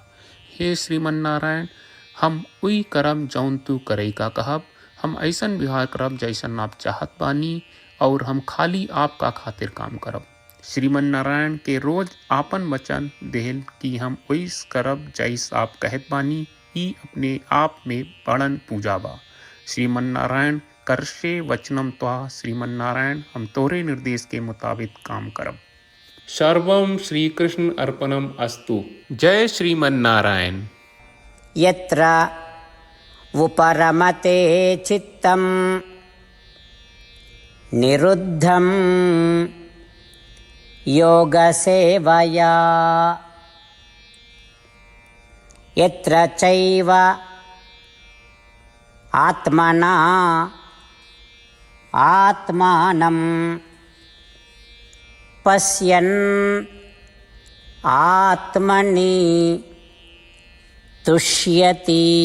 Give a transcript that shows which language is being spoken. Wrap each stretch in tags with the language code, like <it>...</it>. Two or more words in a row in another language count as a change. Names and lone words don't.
<bho>हे श्रीमन नारायण हम उई करब जौन तू करे का कहब। हम ऐसन व्यवहार करब जैसन आप चाहत बानी और हम खाली आपका खातिर काम करब। श्रीमन नारायण के रोज आपन वचन देहल कि हम ओइस करब जैस आप कहत बानी। ही अपने आप में बड़न पूजा बा।</bho> <sa>श्रीमन्नारायण करशे वचनम त्वा,</sa> <bho>श्रीमन्नारायण हम तोरे निर्देश के मुताबिक काम करब।</bho> <sa>सर्वम श्री कृष्ण अर्पणम अस्तु। जय श्रीमन्नारायण। यत्र उपरमते चित्तं निरुद्धं योगसेवया, यत्र चैव आत्मना आत्मानं पश्यन् आत्मनि तुष्यति।</sa>